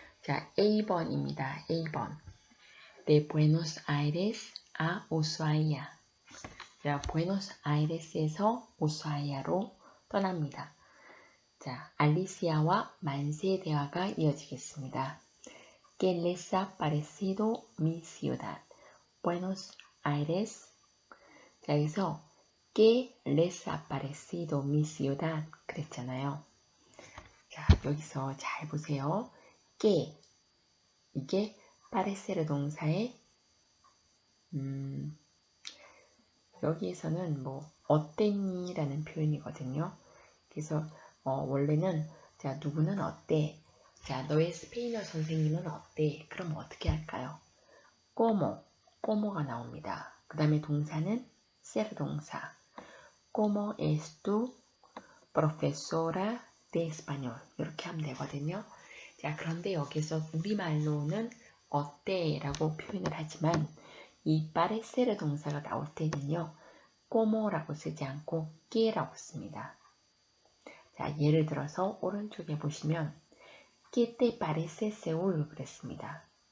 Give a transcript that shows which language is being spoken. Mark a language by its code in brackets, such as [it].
[ko] 자, A번입니다. A번. [es] De Buenos Aires a Ushuaia. [ko] 자, 부에노스아이레스에서 우수아이아로 떠납니다. 자, 알리시아와 만세의 대화가 이어지겠습니다. [es] ¿Qué les ha parecido mi ciudad? Buenos Aires. [ko] 자, 여기서 [es] ¿Qué les ha parecido mi ciudad? [ko] 그랬잖아요. 자, 여기서 잘 보세요. ¿Qué? 이게 parecer 동사의 여기에서는 어땠니? 라는 표현이거든요. 그래서 원래는 자, 누구는 어때? 자, 너의 스페인어 선생님은 어때? 그럼 어떻게 할까요? ¿Cómo?가 나옵니다. 그 다음에 동사는 ser 동사. [es] ¿Cómo es tu profesora de español? [ko] 이렇게 하면 되거든요. 자, 그런데 여기서 우리말로는 어때? 라고 표현을 하지만 이 parecer 동사가 나올 때는요. ¿Cómo라고 쓰지 않고 ¿Qué라고 씁니다. 자, 예를 들어서 오른쪽에 보시면 [es] ¿Qué te parece Seúl? [ko] 그랬습니다.